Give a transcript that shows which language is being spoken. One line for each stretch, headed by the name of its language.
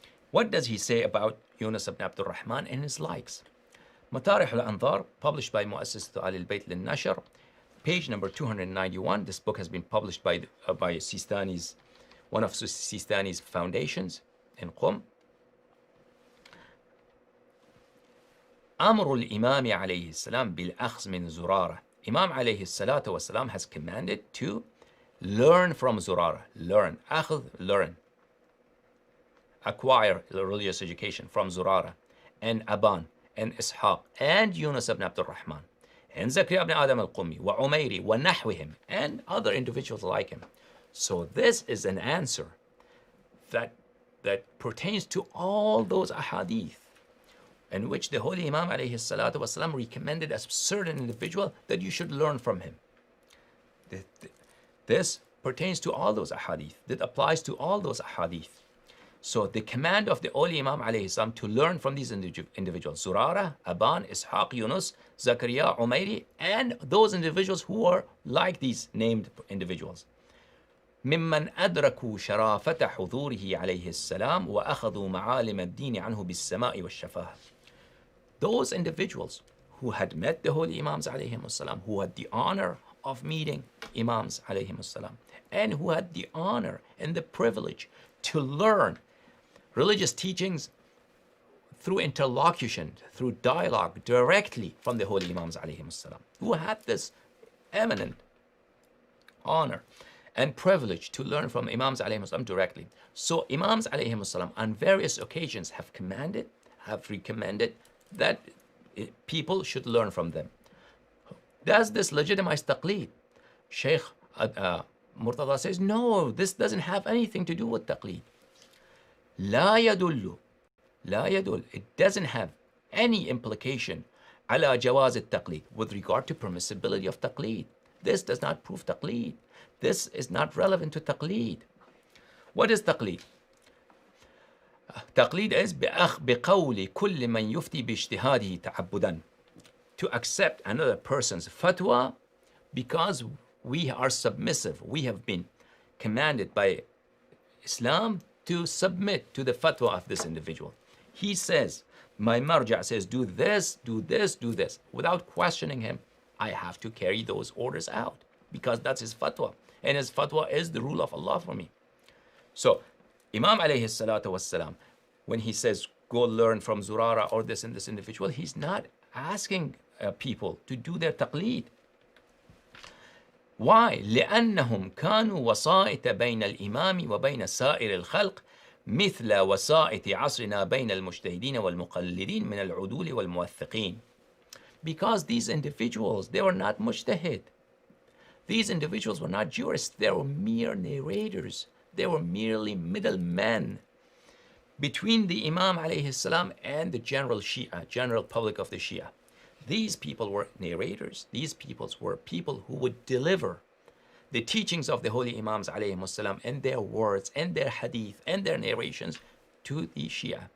English: What does he say about Yunus ibn Abdul Rahman and his likes? Matarih al-Anzar, published by Mu'assasat Ahlul Bayt lin-Nashr, page number 291. This book has been published by Sistani's one of Sistani's foundations in Qom.
Arabic: أمر الإمام عليه السلام بالأخذ من زرارة.
English: Imam
Arabic: عليه الصلاة والسلام
English: has commanded to learn from Zurara. Learn. أخذ, learn. Acquire religious education from Zurara and Aban and Ishaq and Yunus ibn Abdul Rahman and Zakaria ibn Adam al-Qummi wa Umayri wa Nahwihim and other individuals like him. So this is an answer that pertains to all those ahadith in which the Holy Imam alayhi salatu wasalam recommended a certain individual that you should learn from him. This pertains to all those ahadith. That applies to all those ahadith. So the command of the Holy Imam alayhi salam to learn from these individuals, Zurara, Aban, Ishaq, Yunus, Zakaria, Umayri, and those individuals who are like these named individuals.
Arabic: ممن أدركوا شرافة حضوره عليه السلام وأخذوا معالم الدين عنه بالسماء والشفاهة.
English: Those individuals who had met the Holy Imams alayhim as-salam, who had the honor of meeting Imams alayhim as-salam, and who had the honor and the privilege to learn religious teachings through interlocution, through dialogue directly from the Holy Imams alayhim as-salam, who had this eminent honor and privilege to learn from Imams alayhim as-salam directly. So Imams alayhim as-salam on various occasions have recommended that people should learn from them. Does this legitimize taqlid? Sheikh Murtada says, no, this doesn't have anything to do with taqlid.
Arabic: لا يدل.
English: It doesn't have any implication
Arabic: على جواز التقليد
English: with regard to permissibility of taqlid. This does not prove taqlid. This is not relevant to taqlid. What is taqlid?
Arabic: تقليد is بقول كل من يفتي باجتهاده تعبدا.
English: To accept another person's fatwa because we are submissive. We have been commanded by Islam to submit to the fatwa of this individual. He says, my marja says, do this, do this, do this. Without questioning him, I have to carry those orders out because that's his fatwa. And his fatwa is the rule of Allah for me. So, Imam alayhi salatu wassalam, when he says, go learn from Zurara or this and this individual, he's not asking people to do their taqlid. Why?
Arabic: لأنهم كانوا وسائط بين الإمام وبين سائر الخلق مثل وسائط عصرنا بين المجتهدين والمقلدين من العدول والموثقين.
English: Because these individuals, they were not mujtahid. These individuals were not jurists. They were mere narrators. They were merely middlemen between the Imam alayhi salam and the general Shia, general public of the Shia. These people were narrators. These people were people who would deliver the teachings of the Holy Imams alayhi salam and their words and their hadith and their narrations to the Shia.